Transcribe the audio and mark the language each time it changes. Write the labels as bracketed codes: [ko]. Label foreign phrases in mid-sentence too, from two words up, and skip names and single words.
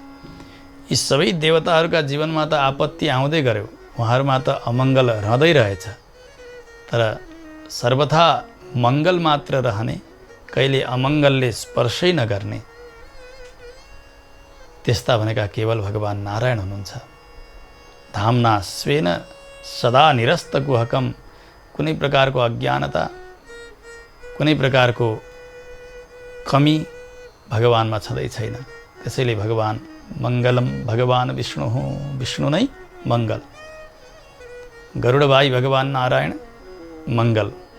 [ne] यी सबै देवताहरूका जीवनमा त आपत्ति आउँदै गर्यो। उहाँहरूमा त अमङ्गल रहँदै रहेछ। तर सर्वथा मङ्गल मात्र रहने, कहिले अमङ्गलले स्पर्शै नगर्ने, त्यस्ता भनेका केवल भगवान नारायण हुनुहुन्छ। [sa] धामना स्वेन सदा निरस्त कुहकम। [ne] कुनै प्रकारको अज्ञानता, कुनै प्रकारको कमी भगवानमा छँदै छैन। त्यसैले भगवान [sa] मङ्गलम भगवान विष्णु, [ne] विष्णु नै मङ्गल। गरुडभाइ भगवान नारायण मङ्गल।